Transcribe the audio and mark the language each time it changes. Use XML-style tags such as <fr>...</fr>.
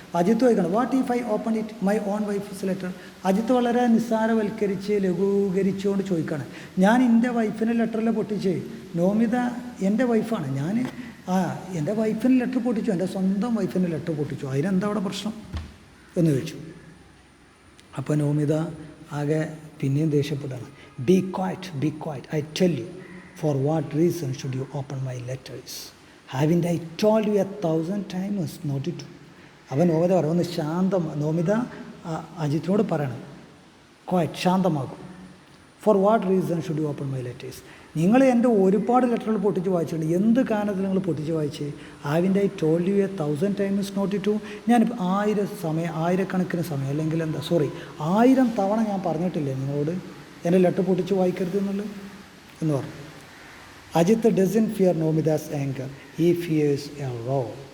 <ml>അജിത്ത് ചോദിക്കണം,</ml> <en>What if I open it my own wife's letter.</en> <ml>Ajith വളരെ നിസ്സാരവൽക്കരിച്ച് ലഘൂകരിച്ചുകൊണ്ട് ചോദിക്കുകയാണ്, ഞാൻ എൻ്റെ വൈഫിൻ്റെ ലെറ്ററിൽ പൊട്ടിച്ച്. നോമിത എൻ്റെ വൈഫാണ്, ഞാൻ എൻ്റെ വൈഫിൻ്റെ ലെറ്റർ പൊട്ടിച്ചു, എൻ്റെ സ്വന്തം വൈഫിൻ്റെ ലെറ്റർ പൊട്ടിച്ചു, അതിനെന്താ അവിടെ പ്രശ്നം എന്ന് ചോദിച്ചു. അപ്പോൾ നോമിത ആകെ പിന്നെയും ദേഷ്യപ്പെട്ടാണ്.</ml> <en>Be quiet, I tell you, for what reason should you open my letters? Haven't I told you 1,000 times not to?</en> <ml>അവൻ നോമിത പറയും, ഒന്ന് നോമിത അജിത്തിനോട് പറയണം, quite, ശാന്തമാകും.</ml> <en>For what reason should you open my letters?</en> <ml>നിങ്ങൾ എൻ്റെ ഒരുപാട് ലെറ്ററുകൾ പൊട്ടിച്ച് വായിച്ചിട്ടുണ്ട്, എന്ത് കാരണത്തിൽ നിങ്ങൾ പൊട്ടിച്ച് വായിച്ച്?</ml> <en>Haven't I told you 1,000 times not to?</en> <ml>ഞാനിപ്പോൾ ആയിരക്കണക്കിന് സമയം, അല്ലെങ്കിൽ 1000 തവണ ഞാൻ പറഞ്ഞിട്ടില്ലേ നിങ്ങളോട് എൻ്റെ ലെറ്റർ പൊട്ടിച്ച് വായിക്കരുത് എന്നുള്ളത് എന്ന് പറഞ്ഞു.</ml> <en>Ajit doesn't fear Nomida's anger. He fears a row.</en>